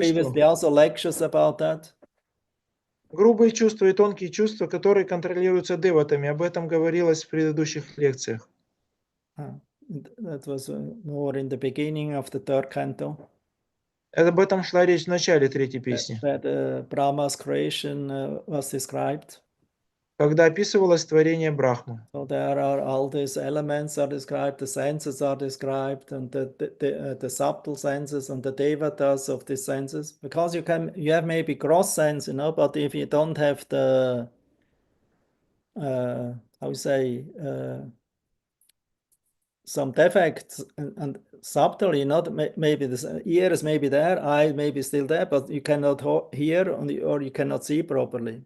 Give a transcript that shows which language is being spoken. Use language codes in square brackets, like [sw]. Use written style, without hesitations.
[en] previously also lectures about that. [ru] Грубые чувства и тонкие чувства, которые контролируются деватами. Об этом говорилось в предыдущих лекциях. [en] That was more in the beginning of the 3rd canto. [ru] Об этом шла речь в начале третьей песни, [en] Where Brahma's creation was described. [ru] когда описывалось творение Брахмы. [en] So there are all these elements are described, the senses are described, and the subtle senses and the devatas of these senses. Because you have maybe gross sense, but if you don't have the how you say some defects and subtly, not maybe the ear is maybe there, eye maybe still there, but you cannot hear or you cannot see properly.